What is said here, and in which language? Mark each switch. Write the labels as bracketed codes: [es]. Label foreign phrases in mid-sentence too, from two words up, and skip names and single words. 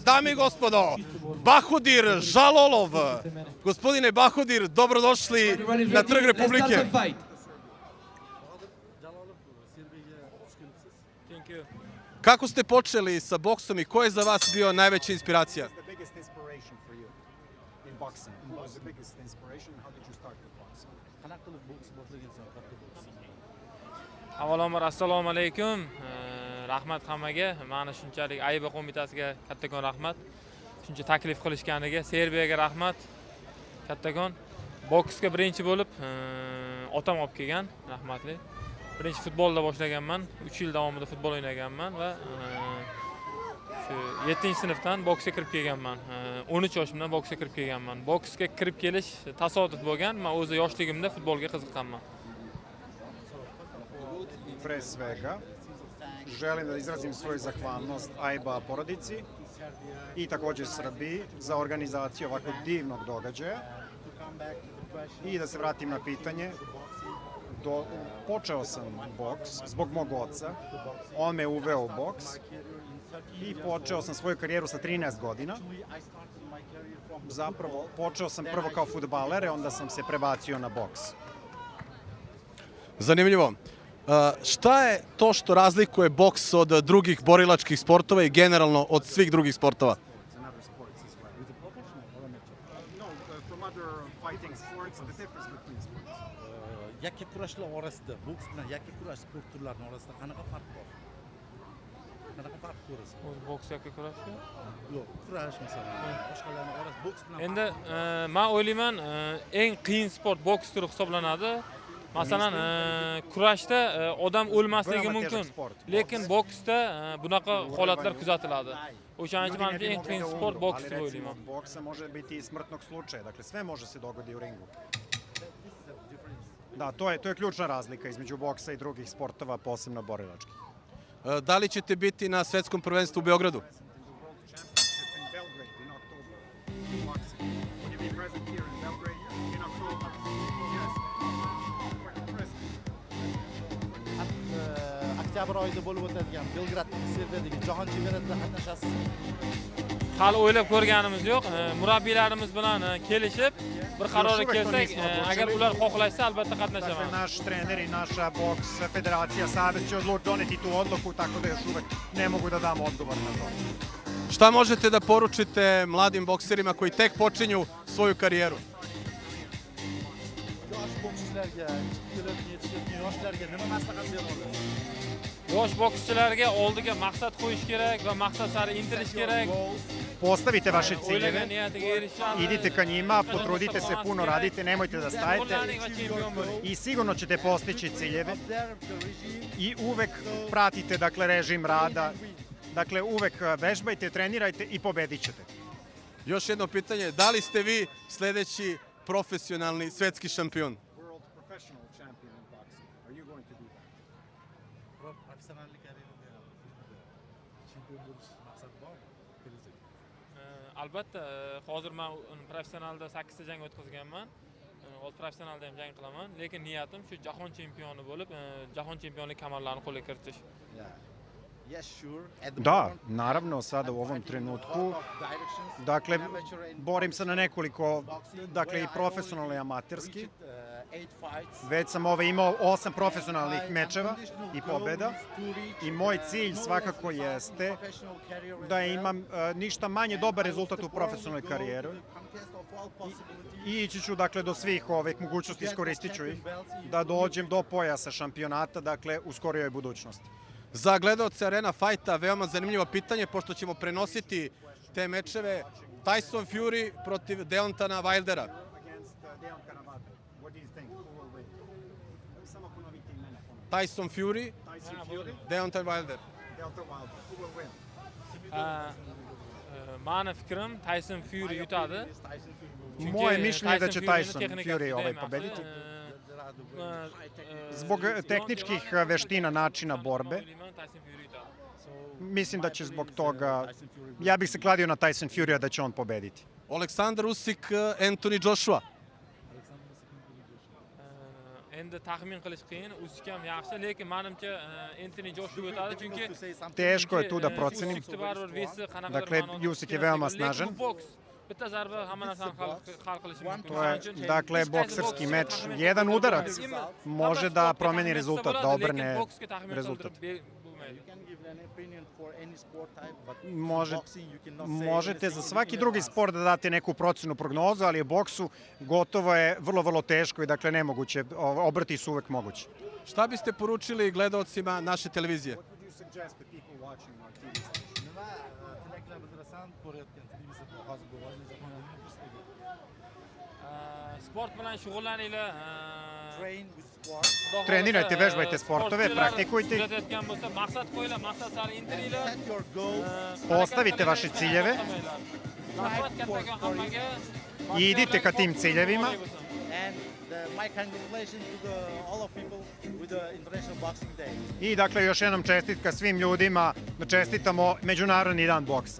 [sr] Dame i gospodo, Bahodir Žalolov. Gospodine Bahodir, dobrodošli na Trg Republike. Kako ste počeli sa boksom i ko je za vas bio najveća inspiracija? [uz] Avvalambor assalomu alaykum. Rahmat hammaga. Meni shunchalik Ayba qo'mitasiga kattakon rahmat. Shuncha taklif qilishganiga, Serbiyaga rahmat. Kattakon. Boksga birinchi bo'lib otam olib kelgan, rahmatli. Birinchi futbolda boshlaganman. 3 yil davomida futbol o'ynaganman va shu 7-sinfdan boksga kirib kelganman. 13 yoshimdan boksga kirib kelganman. Boksga kirib kelish tasodif bo'lgan. Men o'zi yoshligimda futbolga qiziqqanman. [sr] Pre svega, želim da izrazim svoju zahvalnost Ayba porodici i također Srbiji za organizaciju ovakvog divnog događaja. I da se vratim na pitanje, počeo sam boks zbog mog oca, on me uveo u boks i počeo sam svoju karijeru sa 13 godina. Zapravo, počeo sam prvo kao fudbaler, onda sam se prebacio na boks. Zanimljivo. Šta je to što razlikuje boks od drugih borilačkih sportova i generalno od svih drugih sportova? [uz] Yakka kurashlar orasida, boks bilan yakka kurash sport turlarining orasida qanaqa farq bor? Qanaqa farq ko'rasiz? Boks yakka kurashga? Yo'q, kurash masalan, boshqalarning orasida boks bilan. Endi men o'ylayman, eng qiyin sport boks turi hisoblanadi. Masalan, kurashda odam o'lmasligi mumkin, lekin boksda bunaqa holatlar kuzatiladi. O'shaning uchun menimcha eng qiyin sport boks deb o'ylayman. [sr] Boksa može biti i smrtnog slučaja, dakle sve može se dogoditi u ringu. Da, to je ključna razlika između boksa i drugih sportova, posebno borilačkih. Da li ćete biti na svetskom prvenstvu u Beogradu? [uz] Oktyabr oyida bo'lib o'tadigan Belgraddagi Serbiyadagi jahon chempionatida qatnashasiz. Hali o'ylab ko'rganimiz yo'q. Murabbiylarimiz bilan kelishib, bir qarorga kelsak, agar ular xohlashsa albatta qatnashaman. [sr] Naš trener i naša boks federacija, savez će doneti tu odluku, tako da još uvek ne mogu da dam odgovor na to. Šta možete da poručite mladim bokserima koji tek počinju svoju karijeru? [uz] Yosh bokschilarga, yetishayotgan yoshlarga nima maslahat berasiz? Yosh bokschilarga oldiga maqsad qo'yish kerak va maqsad sari intilish kerak. [sr] Postavite vaše ciljeve, idite ka njima, potrudite se, puno radite, nemojte da stajete i sigurno ćete postići ciljeve i uvek pratite, dakle, režim rada, dakle, uvek vežbajte, trenirajte i pobedit ćete. Još jedno pitanje, da li ste vi sledeći profesionalni svetski šampion? [uz] Albatta, hozir men professionalda 8 ta jang o'tkazganman. Hozir professionalda ham jang qilaman, lekin niyatim shu jahon chempioni bo'lib, jahon chempionlik kamarlarini qo'lga kiritish. [sr] Da, naravno, sada u ovom trenutku, dakle, borim se na nekoliko, dakle, i profesionalno i amaterski. Već sam imao 8 profesionalnih mečeva i pobjeda i moj cilj svakako jeste da imam ništa manje dobar rezultat u profesionalnoj karijeri i ići ću, dakle, do svih ovih mogućnosti, iskoristit ću ih, da dođem do pojasa šampionata, dakle, u skorijoj budućnosti. Za gledaoce Arena Fighta veoma zanimljivo pitanje, pošto ćemo prenositi te mečeve. Tyson Fury protiv Deontana Wildera. Tyson Fury, Deontan Wilder. [uz] Mani fikrim Tyson Fury yutadi. [sr] Moje mišljenje je da će Tyson Fury pobediti. Zbog tehničkih veština, načina borbe. Mislim da će zbog toga, ja bih se kladio na Tyson Fury-a da će on pobediti. Aleksandar Usyk, Anthony Joshua. [uz] Endi taxmin qilish qiyin, Usyk ham yaxshi, lekin menimcha Anthony Joshua yutadi, chunki [sr] teško je tu da procenim. Dakle, Usyk je veoma snažan. [uz] Bitta zarba hamma narsani hal qilishi mumkin. [sr] To je, dakle, bokserski meč. Jedan udarac može da promeni rezultat, da obrne rezultat. Možete za svaki drugi sport da date neku procenu, prognozu, ali u boksu gotovo je vrlo teško i, dakle, nemoguće. Obrati su uvek mogući. Šta biste poručili gledaocima naše televizije? [uz] Sport bilan shug'ullaninglar. [sr] Trenirajte, vežbajte sportove, praktikujte. [uz] Maqsad qo'yinglar, maqsad sari intilinglar. [sr] Postavite vaše ciljeve i idite ka tim ciljevima. I, dakle, još jednom čestitka svim ljudima da čestitamo Međunarodni dan boksa.